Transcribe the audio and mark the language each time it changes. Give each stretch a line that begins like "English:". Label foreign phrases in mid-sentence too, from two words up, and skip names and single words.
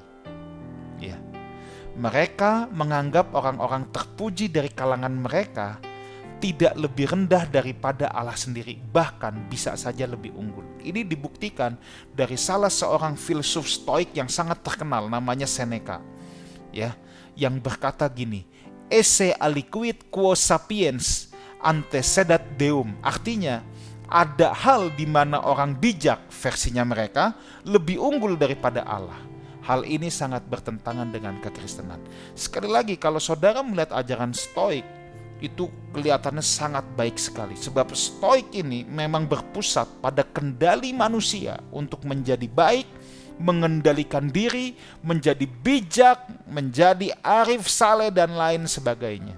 Indonesian: Ya, mereka menganggap orang-orang terpuji dari kalangan mereka tidak lebih rendah daripada Allah sendiri, bahkan bisa saja lebih unggul. Ini dibuktikan dari salah seorang filsuf Stoik yang sangat terkenal, namanya Seneca, ya, yang berkata gini,
Latin: esse aliquid quo sapiens antecedat deum.
Indonesian: Artinya, ada hal di mana orang bijak, versinya mereka, lebih unggul daripada Allah. Hal ini sangat bertentangan dengan kekristenan. Sekali lagi, kalau saudara melihat ajaran Stoik, itu kelihatannya sangat baik sekali. Sebab Stoik ini memang berpusat pada kendali manusia untuk menjadi baik, mengendalikan diri, menjadi bijak, menjadi arif saleh dan lain sebagainya.